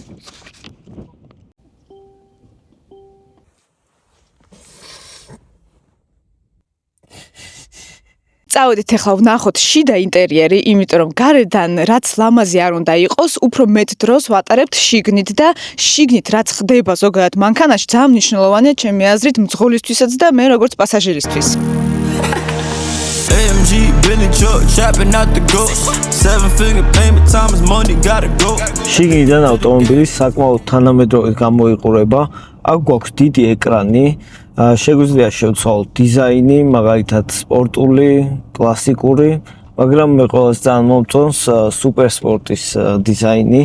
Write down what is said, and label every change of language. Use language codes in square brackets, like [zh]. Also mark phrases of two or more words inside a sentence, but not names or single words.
[ka] წავედით ახლა ვნახოთ შიდა ინტერიერი, იმიტომ რომ გარედან რაც ლამაზი არ უნდა იყოს, უფრო მეტ დროს ვატარებთ შიგნით და შიგნით რაც ხდება ზოგადად მანქანაში ძალიან მნიშვნელოვანია ჩემი აზრით მძღოლისთვისაც და მე როგორც პასაჟირისთვის. [en] AMG, Billy Joe, trapping out the ghost. 7-figure payment, time is money, gotta go. [ka] შიგნიდან ავტომობილი საკმაოდ თანამედროვედ გამოიყურება. აქ გვაქვს დიდი ეკრანი, შეგვიძლია შევცვალოთ დიზაინი, მაგალითად სპორტული, კლასიკური, მაგრამ მე ყველას ძალიან მომწონს სუპერსპორტის დიზაინი.